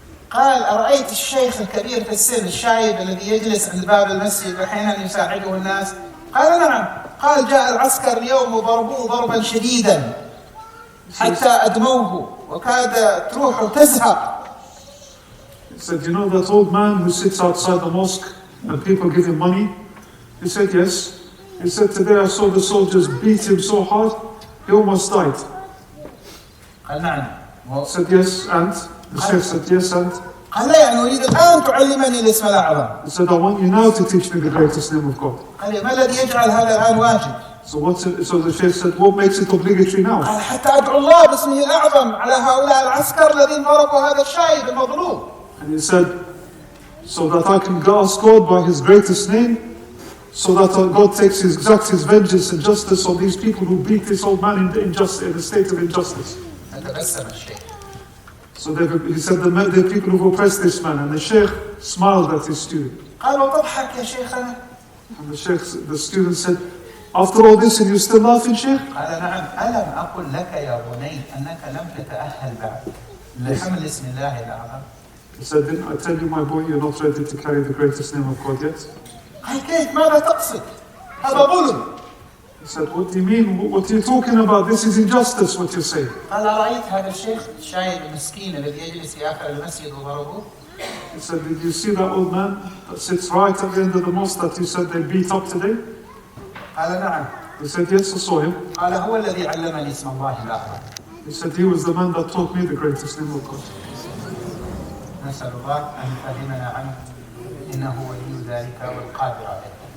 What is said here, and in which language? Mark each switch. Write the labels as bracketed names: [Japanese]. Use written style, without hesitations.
[Arabic] قال أرأيت الشيخ الكبير في السن الشايب الذي يجلس عند باب المسجد وأحيانا يساعده الناس؟ قال نعم. قال جاء العسكر اليوم وضربوه ضربا شديدا حتى أدموه وكاد روحه تزهق. [English] He said, you know that old man who sits outside the mosque and people give him money? He said, yes. He said, today I saw the soldiers beat him so hard, he almost died. [Arabic] قال نعم. [English] He said, yes, and? The Sheikh said, yes, and? [Arabic] قال لا يعني أريد الآن تعلمني الاسم الأعظم. [English] He said, I want you now to teach me the greatest name of God. [Arabic] قال ما الذي يجعل هذا الآن واجب؟ [English] So the Sheikh said, what makes it obligatory now? [Arabic] قال حتى أدعو الله باسمه الأعظم على هؤلاء العسكر الذين ضربوا هذا الشايب المظلوم. [English] And he said, so that I can ask God by His greatest name, so that God exacts His vengeance and justice on these people who beat this old man in a state of injustice. So he said the people who oppressed this man, and the Sheikh smiled at his student. [Arabic] قال وتضحك يا شيخنا. [English] And the student said, after all this, and you still laughing, Sheikh? [Arabic] قال نعم. ألم أقل لك يا بني أنك لم تتأهل بعد لحمل اسم الله الأعظم. [English] He said, didn't I tell you, my boy, you're not ready to carry the greatest name of God yet? [Arabic] قال كيف ماذا تقصد؟ هذا ظلم. [English] He said, what do you mean? What are you talking about? This is injustice, what you're saying. [Arabic] قال رأيت هذا الشيخ الشايب المسكين الذي يجلس في آخر المسجد وضربوه؟ [English] He said, did you see that old man that sits right at the end of the mosque that you said they beat up today? [Arabic] قال نعم. [English] He said, yes, I saw him. [Arabic] قال هو الذي علمني اسم الله الأعظم. [English] He said, he was the man that taught me the greatest name of God. [Arabic] نسأل الله أن يكلمنا عنه إنه ولي ذلك والقادر عليه.